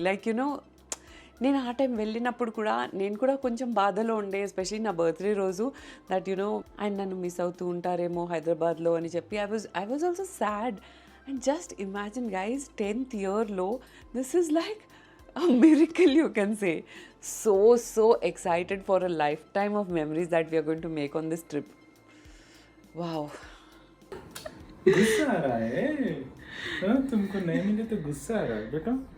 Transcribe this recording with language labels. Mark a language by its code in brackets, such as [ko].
[te] Like you know, నేను ఆ time వెళ్ళినప్పుడు కూడా నేను కూడా కొంచెం బాధలో ఉండే, ఎస్పెషలీ నా బర్త్డే రోజు, దట్ యునో ఆయన నన్ను మిస్ అవుతూ ఉంటారేమో హైదరాబాద్లో అని చెప్పి [en] I was also sad. And just imagine guys, 10th yearలో this is like a miracle, you can say. So excited for a lifetime of memories that we are going to make on this trip. Wow. [hi] गुस्सा आ रहा है? हाँ, तुमको नहीं मिले तो गुस्सा आ रहा है बेटा?